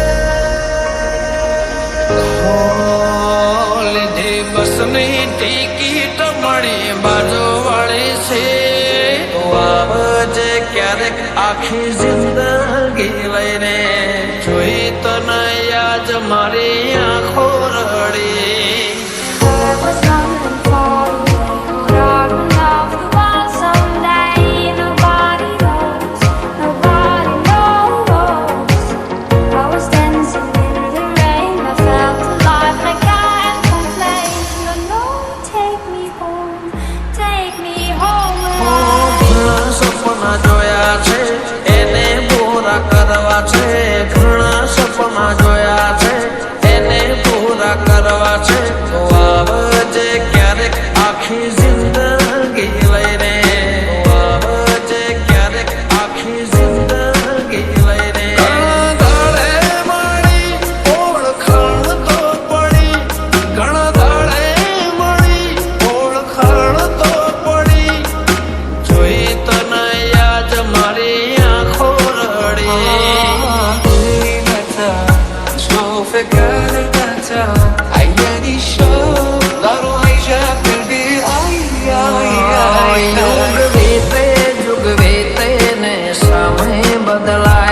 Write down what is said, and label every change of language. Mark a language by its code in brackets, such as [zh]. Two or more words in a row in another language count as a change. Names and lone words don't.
[gu] લીધી બસની ટિકિટ મળી બાજુ વાળી છે આવજે ક્યારેક આખી જિંદગી લઈને જોઈ તને યાદ મારી આંખો રડી [en] I was running for you, God will love the one someday. Nobody knows, nobody knows. I was dancing in the rain, I felt alive, I can't complain. No, no, take me home [gu] ઘણા સપના જોયા છે એને પૂરા કરવા છે ઘણા સપના જોયા છે એને પૂરા કરવા છે તો આવજે ક્યારેક આખી જિંદગી લઈને આવજે ક્યારેક આખી જિંદગી લઈને દાડે મળી ઓળખાણ તો પડી ઘણા દાડે મળી ઓળખાણ તો પડી જોઈ તને યાદ મારી આંખો રડી [ar] شوف قلبته عياني شوف ضروري جاب قلبي [gu] જુગ વીતે ને સમય બદલ